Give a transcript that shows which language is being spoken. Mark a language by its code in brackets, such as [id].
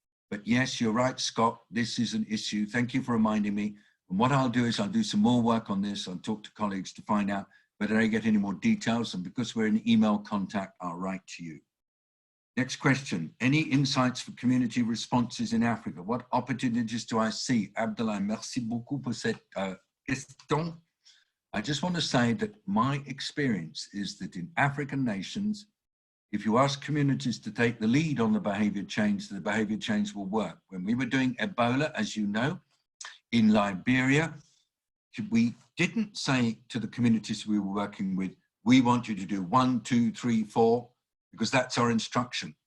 [en] But yes, you're right, Scott, this is an issue. Thank you for reminding me. And what I'll do is I'll do some more work on this. I'll talk to colleagues to find out whether I get any more details. And because we're in email contact, I'll write to you. Next question, any insights for community responses in Africa? What opportunities do I see? [fr] Abdullah, merci beaucoup pour cette question. [en] I just want to say that my experience is that in African nations, if you ask communities to take the lead on the behavior change will work. When we were doing Ebola, as you know, in Liberia, we didn't say to the communities we were working with, we want you to do 1, 2, 3, 4, because that's our instruction.